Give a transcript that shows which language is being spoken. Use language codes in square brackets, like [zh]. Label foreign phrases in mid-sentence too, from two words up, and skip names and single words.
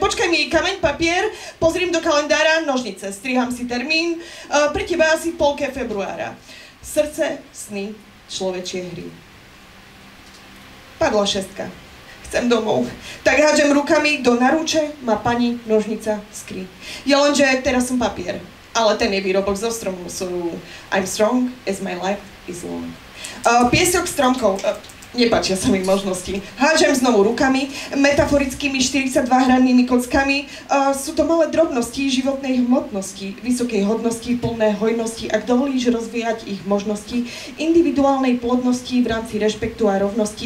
[sk] Počkaj mi, kameň, papier, pozriem do kalendára, nožnice, striham si termín, pre teba asi v polke februára. Srdce, sny, človečie hry. Padla 6. Chcem domov. Tak hádžem rukami do narúče, má pani nožnica skry. Je lenže teraz som papier, ale ten je výrobok zo stromu, [en] so I'm strong as my life is long. [sk] Piesok stromkov. Nepáčia sa mi možnosti. Hádžem znovu rukami, metaforickými 42 hrannými kockami. Sú to malé drobnosti životnej hmotnosti, vysokej hodnosti, plné hojnosti, ak dovolíš rozvíjať ich možnosti, individuálnej plodnosti v rámci rešpektu a rovnosti.